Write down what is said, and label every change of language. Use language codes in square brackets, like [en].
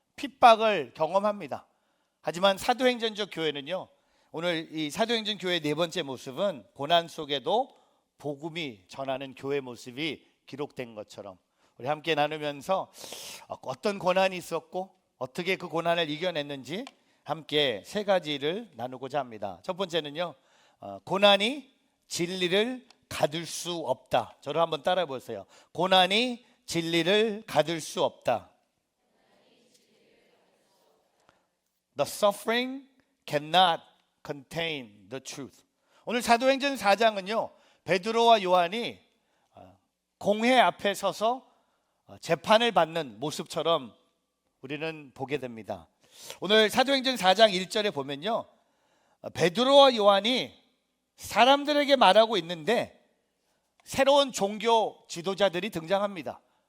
[ko] 핍박을 경험합니다. 하지만 사도행전적 교회는요, 오늘 이 사도행전 교회의 네 번째 모습은 고난 속에도 복음이 전하는 교회 모습이 기록된 것처럼 우리 함께 나누면서 어떤 고난이 있었고 어떻게 그 고난을 이겨냈는지 함께 세 가지를 나누고자 합니다. 첫 번째는요, 고난이 진리를 가둘 수 없다. 저를 한번 따라해 보세요. 고난이 진리를 가둘 수 없다. [en] The suffering cannot contain the truth. [ko] 오늘 사도행전 4장은요, 베드로와 요한이 공회 앞에 서서 재판을 받는 모습처럼 우리는 보게 됩니다. 오늘 사도행전 4장 1절에 보면요, 베드로와 요한이 사람들에게 말하고 있는데 새로운 종교 지도자들이 등장합니다.